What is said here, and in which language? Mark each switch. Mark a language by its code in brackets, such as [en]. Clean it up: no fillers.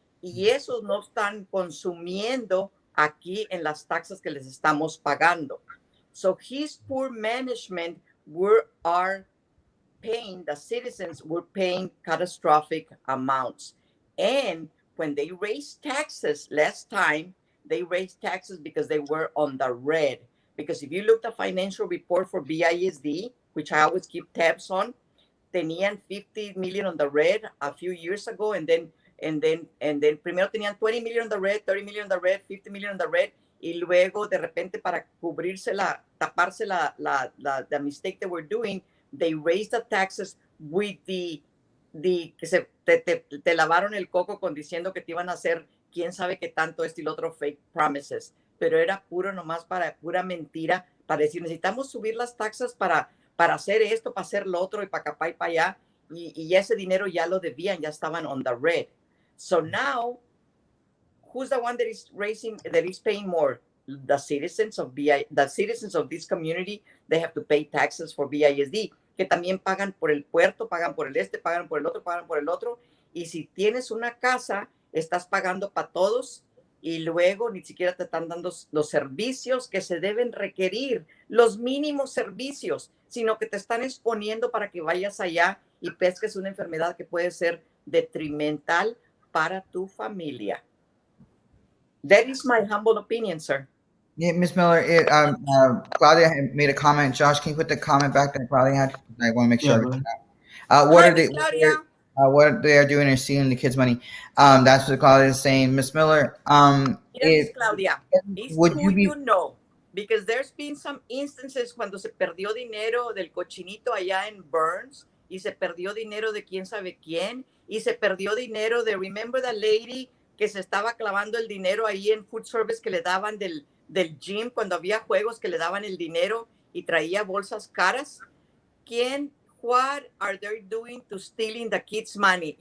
[es] Y esos no están consumiendo aquí en las taxas que les estamos pagando. [en] So his poor management are paying, the citizens were paying catastrophic amounts. And when they raised taxes last time, they raised taxes because they were on the red. Because if you look at the financial report for BISD, which I always keep tabs on, [es] tenían [en] 50 million on the red a few years ago, and then [es] primero tenían [en] 20 million on the red, 30 million on the red, 50 million on the red, [es] y luego de repente para cubrirse taparse [en] the mistake they were doing, they raised the taxes with the [es] que te lavaron el coco con diciendo que te iban a hacer quién sabe qué tanto esto y lo otro [en] fake promises, [es] pero era puro nomás para pura mentira, para decir necesitamos subir las taxas para hacer esto, para hacer lo otro y para acá y para allá, y ese dinero ya lo debían, ya estaban [en] on the red. So now, who's the one that is paying more? The citizens of this community, they have to pay taxes for BISD, [es] que también pagan por el puerto, pagan por el pagan por el otro, pagan por el otro, y si tienes una casa, estás pagando para todos, y luego ni siquiera te están dando los servicios que se deben requerir, los mínimos servicios, sino que te están exponiendo para que vayas allá y pesques una enfermedad que puede ser detrimental para tu familia. [en] That is my humble opinion, sir. Yeah, Ms. Miller, Claudia had made a comment. Josh, can you put the comment back that Claudia had? I want to make sure. What are they? Claudia. What they are doing is stealing the kids' money. That's what Claudia is saying. Ms. Miller, Claudia, would you be? You know, because there's been some instances [es] cuando se perdió dinero del cochinito allá en Burns, y se perdió dinero de quién sabe quién, y se perdió dinero de, [en] remember the lady [es] que se estaba clavando el dinero ahí en food service que le daban del gym cuando había juegos que le daban el dinero y traía bolsas caras? [en] What are they doing to stealing the kids' money?